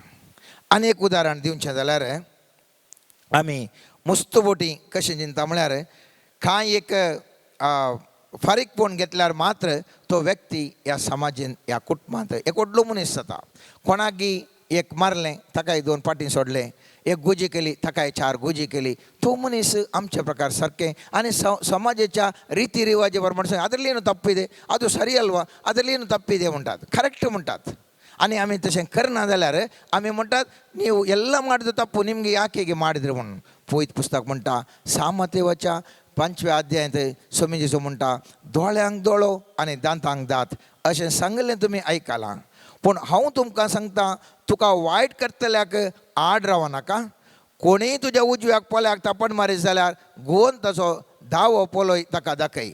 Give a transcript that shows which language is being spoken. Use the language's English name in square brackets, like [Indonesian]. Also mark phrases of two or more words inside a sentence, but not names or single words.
[Konkani] आनी एक उदाहरण दिवचें जाल्यार आमी मुस्तबोटी कशें चिंता म्हळ्यार कांय एक फारीकपण घेतल्यार मात्र तो व्यक्ती ह्या समाजीन ह्या कुटुंबांत एक व्हडलो मनीस जाता. कोणाकय एक मारलें ताकाय 2 पाटी सोडलें, एक गुजी केली ताकाय 4 गुजी केली, तो मनीस आमच्या प्रकार सारकें आनी समाजाच्या रिती रिवाजी प्रमाणे [Kannada] ಅದರಲ್ಲಿ ಏನು ತಪ್ಪಿದೆ ಅದು ಸರಿ ಅಲ್ವಾ ಅದರಲ್ಲಿ ಏನು ತಪ್ಪಿದೆ [Konkani] म्हणटात ಕರೆಕ್ಟ್ म्हणटात. आनी आमी तशें करना जाल्यार आमी म्हणटात [Kannada] ನೀವು ಎಲ್ಲ ಮಾಡಿದ ತಪ್ಪು ನಿಮಗೆ ಯಾಕೆ ಹೀಗೆ ಮಾಡಿದ್ರಿ [Konkani] म्हणून. पवित्र पुस्तक म्हणटा सामतेवाच्या 5व्या अध्यायांत स्वामी जेजू म्हणटा दोळ्यांक दोळो आनी दांतांक दांत अशें सांगलें तुमी आयकलां. पूण हांव तुमकां सांगता तुका वायट करतल्याक आड रावं नाका. कोणीय तुज्या उजव्याक पोल्याक तापण मारीत जाल्यार घुंवन ताचो दावो पोलोय ताका दाखय.